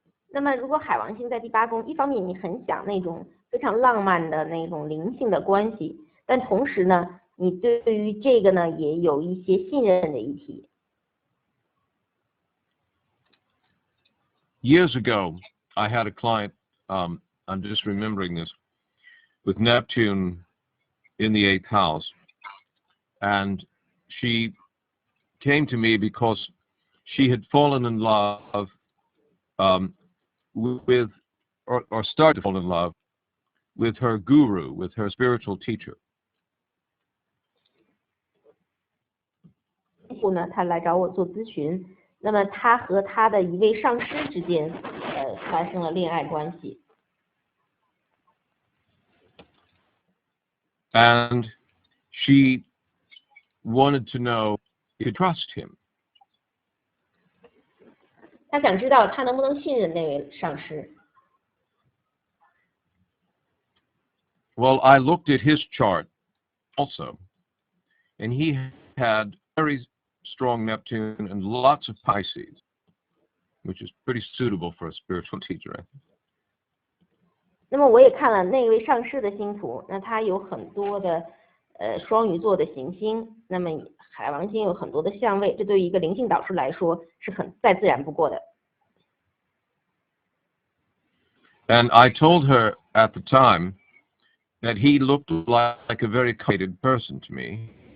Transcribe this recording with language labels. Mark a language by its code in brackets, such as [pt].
[zh] 那么，如果海王星在第8宫，一方面你很想那种非常浪漫的那种灵性的关系，但同时呢，你对于这个呢也有一些信任的议题。 [en] Years ago, I had a client, I'm just remembering this, with Neptune in the 8th house, and she came to me because she had fallen in love with, or started to fall in love with her guru, with her spiritual teacher. [zh] 后呢，他来找我做咨询，那么他和他的一位上师之间发生了恋爱关系。 [en] And she wanted to know if you could trust him. [zh] 他想知道他能不能信任那位上师。 [en] Well, I looked at his chart also, and he had very strong Neptune and lots of Pisces, which is pretty suitable for a spiritual teacher, I think. [zh] 那么我也看了那位上师的星图，那他有很多的双鱼座的行星，那么海王星有很多的相位，这对于一个灵性导师来说是很再自然不过的。 [en] And I told her at the time that he looked like a very complicated person to me.